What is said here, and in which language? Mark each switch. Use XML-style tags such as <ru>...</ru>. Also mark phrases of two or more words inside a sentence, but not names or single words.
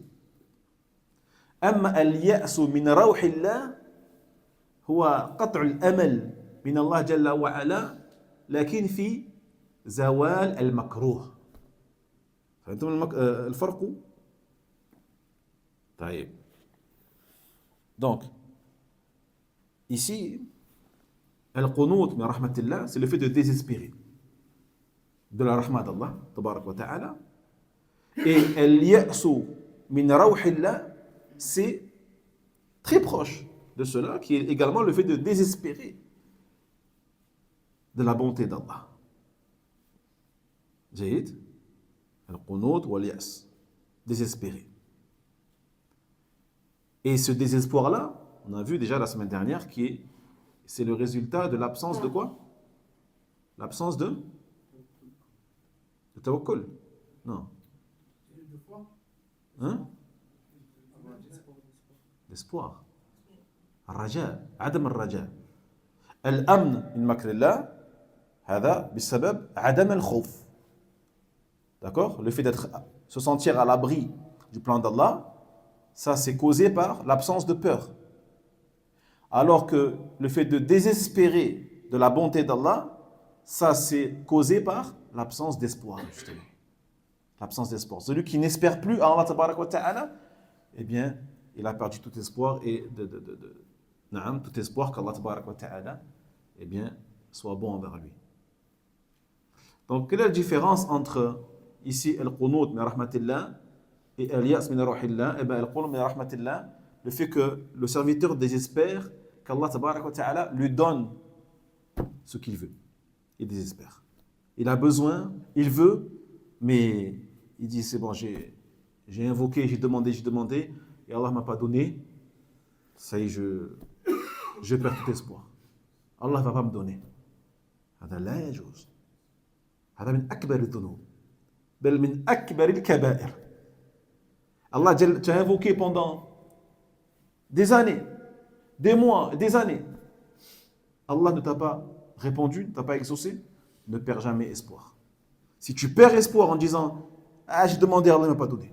<ar>أما اليأس من روح الله هو قطع الأمل من الله جل وعلا لكن في زوال المكروه. فهمتم الفرق؟ طيب.</ar> <fr>Donc, ici,</fr> <ar>القنوط من رحمة الله,</ar> <fr>c'est le fait de désespérer de la rahmat d'Allah,</fr> <ar>تبارك وتعالى. Et اليأس من روح الله,</ar> <fr>c'est très proche de cela, qui est également le fait de désespérer de la bonté d'Allah.</fr> <ar>جيد، القنوط واليأس, désespérer.</ar> <fr>Et ce désespoir-là, on a vu déjà la semaine dernière, c'est le résultat de l'absence de quoi? L'absence de tawakkul. Non. Hein? L'espoir.</fr> <ar>الرجاء عدم الرجاء. الأمن من مكر الله هذا بسبب عدم الخوف.</ar> <fr>D'accord? Le fait se sentir à l'abri du plan d'Allah, ça c'est causé par l'absence de peur. Alors que le fait de désespérer de la bonté d'Allah, ça c'est causé par l'absence d'espoir, justement. L'absence d'espoir. Celui qui n'espère plus à Allah</fr> <ar>تبارك وتعالى,</ar> <fr>eh bien, il a perdu tout espoir et tout espoir qu'Allah</fr> <ar>تبارك وتعالى,</ar> <fr>eh bien, soit bon envers lui. Donc, quelle est la différence entre ici</fr> <ar>القنوط من رحمة الله</ar> <fr>et</fr> <ar>اليأس من روح الله? Eh bien, القنوط من رحمة الله,</ar> <fr>le fait que le serviteur désespère qu'Allah</fr> <ar>تبارك وتعالى</ar> <fr>lui donne ce qu'il veut. Il désespère. Il a besoin, il veut, mais il dit c'est bon, j'ai invoqué, j'ai demandé, et Allah ne m'a pas donné. Ça y est, je perds tout espoir. Allah ne va pas me donner.</fr> <ar>هذا لا يجوز. هذا من أكبر الذنوب. بل من أكبر الكبائر.</ar> <fr>Allah t'a invoqué pendant des années, des mois, des années. Allah ne t'a pas répondu, ne t'a pas exaucé. Ne perds jamais espoir. Si tu perds espoir en disant ah, j'ai demandé, Allah ne m'a pas donné.</fr>